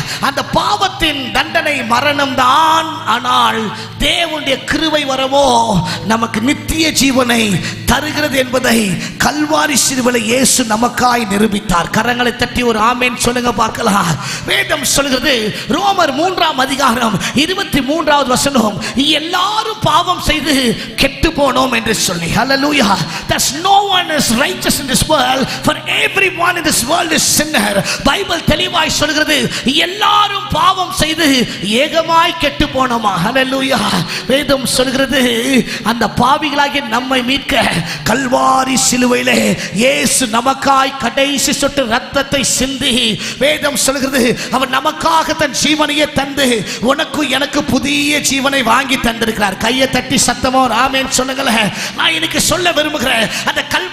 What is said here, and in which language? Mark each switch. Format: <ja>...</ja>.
<ta>அந்த பாவத்தின் தண்டனை மரணம் தான். ஆனால் தேவனுடைய கிருபை வரமோ நமக்கு நித்திய ஜீவனை தருகிறது என்பதை கல்வாரி சிலுவையிலே இயேசு நமக்காய் நிரூபித்தார். கரங்களை தட்டி ஒரு ஆமேன் சொல்லுங்க பார்க்கலாம். வேதம் சொல்கிறது, ரோமர் 3ஆம் அதிகாரம் 23வது வசனம், எல்லாரும் பாவம் செய்து கெட்டு போனோம் என்று சொல்லி. ஹல்லேலூயா.</ta> <en>There's no one is righteous in this world, for everyone in this world is sinner.</en> <ta>Bible தெளிவாய் சொல்கிறது, எல்லாரும் பாவம் செய்து ஏகமாய் கெட்டு போனோமா. ஹல்லேலூயா. வேதம் சொல்கிறது, அந்த பாவிகளாகிய நம்மை மீட்க கல்வாரி சிலுவையிலே இயேசு நமக்காய் கடைசி சொட்டு ரத்தத்தை சிந்தி, வேதம் சொல்கிறது அவர் நமக்காக தன் ஜீவனையே தந்து உனக்கு எனக்கு புதிய ஜீவனை வாங்கி தந்திருக்கிறார். கையை தட்டி சத்தமா ஆமென் சொல்லுங்களேன். நான் இன்னைக்கு சொல்ல விரும்புகிறேன், அந்த கல்வாரி</ta>